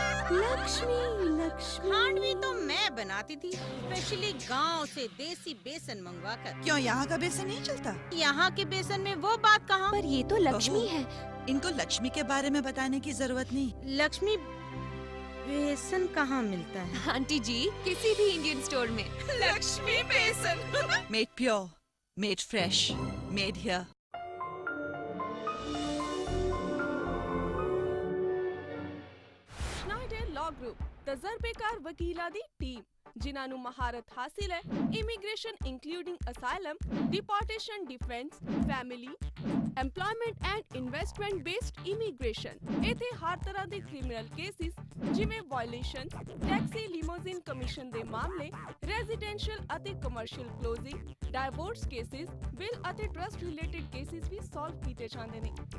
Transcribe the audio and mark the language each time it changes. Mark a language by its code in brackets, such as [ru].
[hi] लक्ष्मी लक्ष्मी खांडवी तो मैं बनाती थी, स्पेशली गांव से देसी बेसन मंगवाकर। क्यों यहाँ का बेसन नहीं चलता? यहाँ के बेसन में वो बात कहाँ। पर ये तो लक्ष्मी है। इनको लक्ष्मी के बारे में बताने की जरूरत नहीं। लक्ष्मी बेसन कहाँ मिलता है? आंटी जी किसी भी इंडियन स्टोर में। लक्ष्मी बेसन [en] Made pure, made fresh, made here. [pa] Schneider Law Group, तजर्बेकार वकीला the team, ਜਿਨ੍ਹਾਂ ਨੂੰ ਮਹਾਰਤ ਹਾਸਿਲ ਹੈ immigration ਇੰਕਲੂਡਿੰਗ asylum, deportation, defence, family, employment and investment based immigration. ਇੱਥੇ ਹਰ ਤਰ੍ਹਾਂ ਦੇ ਕ੍ਰਿਮੀਨਲ ਕੇਸਿਸ ਜਿਵੇਂ ਵਾਇਓਲੇਸ਼ਨ, ਟੈਕਸੀ ਲਿਮੋਜ਼ਿਨ ਕਮਿਸ਼ਨ ਦੇ ਮਾਮਲੇ, ਰੈਜ਼ੀਡੈਂਸ਼ੀਅਲ ਅਤੇ commercial closing, divorce cases, will ਅਤੇ ਟਰਸਟ ਰਿਲੇਟਡ ਕੇਸਿਸ ਵੀ ਸੋਲਵ ਕੀਤੇ ਜਾਂਦੇ ਨੇ।